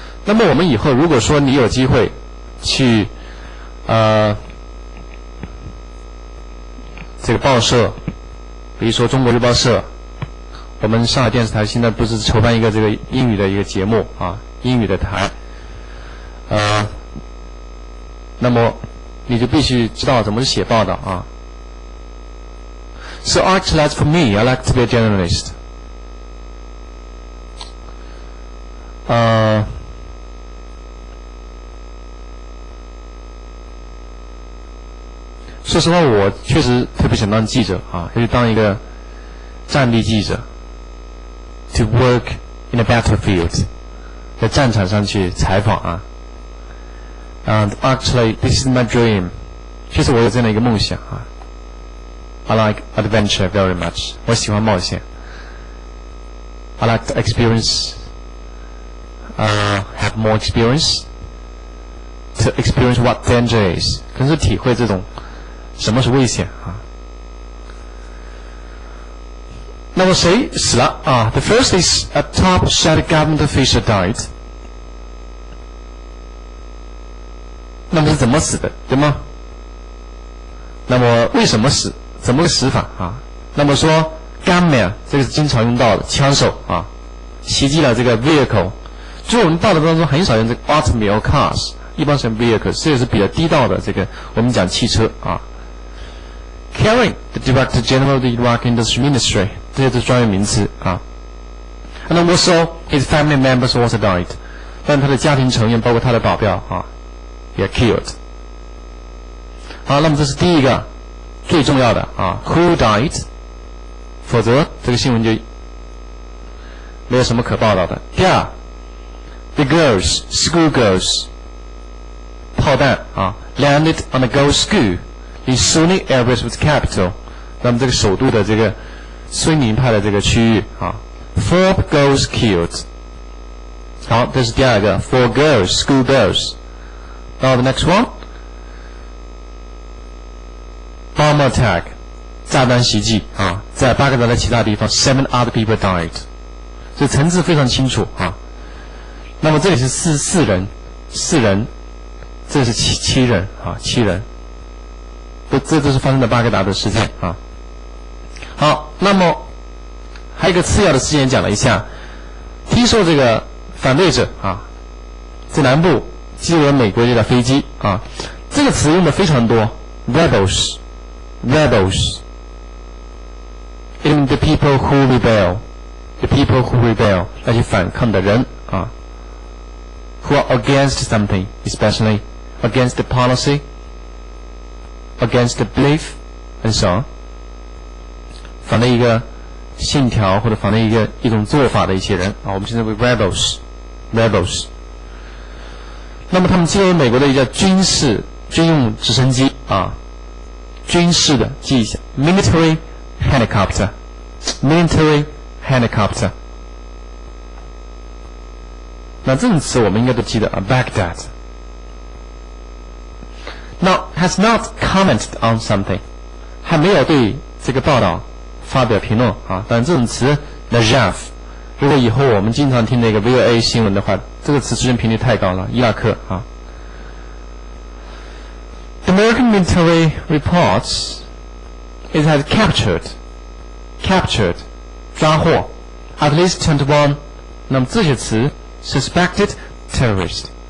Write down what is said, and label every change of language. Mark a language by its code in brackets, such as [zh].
[zh] 那么我们以后如果说你有机会去这个报社，比如说中国日报社，我们上海电视台现在不是筹办一个这个英语的一个节目啊，英语的台，那么你就必须知道怎么写报道啊。 [en] So actually, as for me, I like to be a journalist. [zh] 说实话，我确实特别想当记者啊，就是当一个战地记者 ， [en] to work in a battlefield， [zh] 在战场上去采访啊。 [en] And actually, this is my dream. [zh] 其实我有这样的一个梦想啊。 [en] I like adventure very much. [zh] 我喜欢冒险。 [en] I like to experience, have more experience, to experience what danger is. [zh] 可能是体会这种什么是危险啊。那么谁死了啊 [en] ？The first is a top Saudi government official died. [zh] 那么是怎么死的，对吗？那么为什么死？怎么个死法啊？那么说 gunman 这个是经常用到的枪手啊，袭击了这个 vehicle。就我们报道当中很少用这个 automobile cars， 一般是 vehicles， 这也是比较地道的这个我们讲汽车啊。 [en] Carrying the Director General of the Iraq Industry Ministry， [zh] 这些都是专业名词啊。 [en] And also his family members also died， [zh] 但他的家庭成员包括他的保镖啊也 killed。好，那么这是第一个最重要的啊 ， [en] Who died？ [zh] 否则这个新闻就没有什么可报道的。 [en] 第二 ，the girls, school girls， [zh] 炮弹啊 [en] ，landed on a girls' school in Sunni areas of the capital。 [zh] 那么这个首都的这个孙尼派的这个区域啊 ， [en] 4 girls killed。 [zh] 好，这是第二个 ， [en] 4 girls, school girls。 Now the next one。Bomb attack， [zh] 炸弹袭击啊，在巴格达的其他地方 ， [en] 7 other people died， [zh] 所以层次非常清楚啊。那么这里是四人，这是七人啊，7人，这都是发生在巴格达的事件啊。好，那么还有一个次要的事件讲了一下，听说这个反对者啊，在南部击落美国这架飞机啊，这个词用的非常多 ，rebels。 [en] In the people who rebel， the people who rebel， 那些反抗的人啊 ，who are against something, especially against the policy, against the belief, and so on。 [zh] 反对一个信条或者反对一种做法的一些人啊，我们称之为 rebels。那么他们击落美国的一架军用直升机啊，军事的记一下 ，military helicopter。那这种词我们应该都记得啊 ，Baghdad。 [en] Now has not commented on something， [zh] 还没有对这个报道发表评论啊。但这种词 Najaf， 如果以后我们经常听那个 VOA 新闻的话，这个词出现频率太高了，伊拉克啊。 [en] The American military reports it has captured 抓获 at least 21， [zh] 那么这些词 [en] suspected terrorist。